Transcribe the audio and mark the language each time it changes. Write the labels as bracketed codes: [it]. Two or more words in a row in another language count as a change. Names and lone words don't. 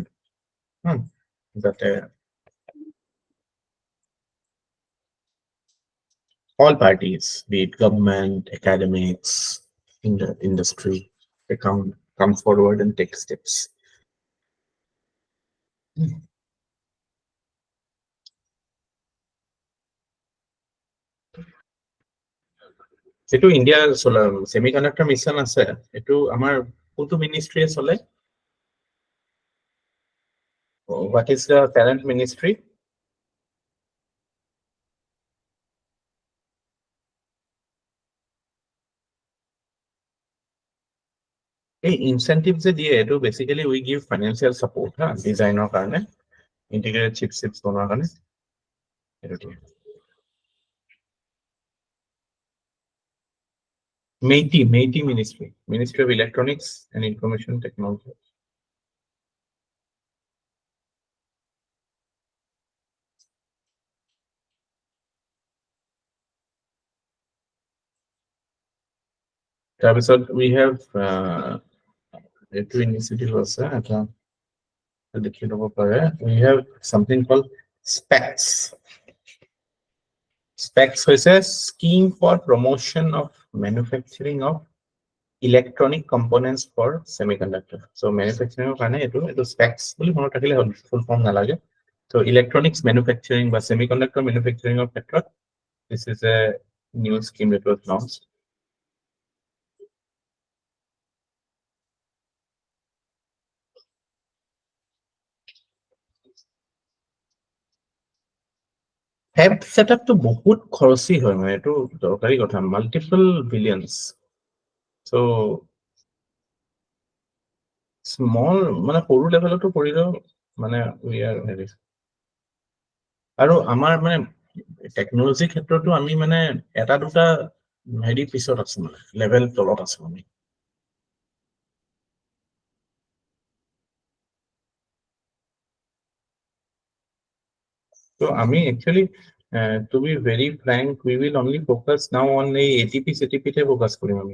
[en] That all parties, be it government, academics, industry, they come forward and take steps. [as] যেটো ইন্ডিয়া semiconductor mission আছে, এটো আমাৰ কোনটো মিনিষ্ট্ৰীয়ে চলে? [en] What is the parent ministry? এই incentives [as] যে দিয়ে, এটো [en] basically we give financial support designer কাৰণে, integrated chips [as] বনোৱাৰ কাৰণে। [en] MEITI Ministry of Electronics and Information Technology. [as] তাৰপিছত [en] we have [as] এইটো initiative আছে এটা দেখি ল'ব পাৰে, [en] we have something called SPECS. SPECS হৈছে Scheme for Promotion of Manufacturing of Electronic Components for Semiconductor. So manufacturing [as] কাৰণে এইটো SPECS বুলি মনত ৰাখিলে হ'ল, [en] full form [as] নালাগে. [en] So electronics manufacturing বা semiconductor manufacturing of ক্ষেত্ৰত this is a new scheme that was launched. Fab setup [as] to বহুত খৰচী হয়, মানে এইটো দৰকাৰী কথা, [en] multiple billions. So small [as] মানে সৰু লেভেলতো কৰিলেও মানে [en] we are very, [as] আৰু আমাৰ মানে টেকনলজি ক্ষেত্ৰতো আমি মানে এটা দুটা হেৰি পিছত আছো, মানে লেভেল তলত আছো আমি। [en] So আমি actually to be very frank, we will only focus now on the ATP CTP তে focus [as] কৰিম আমি।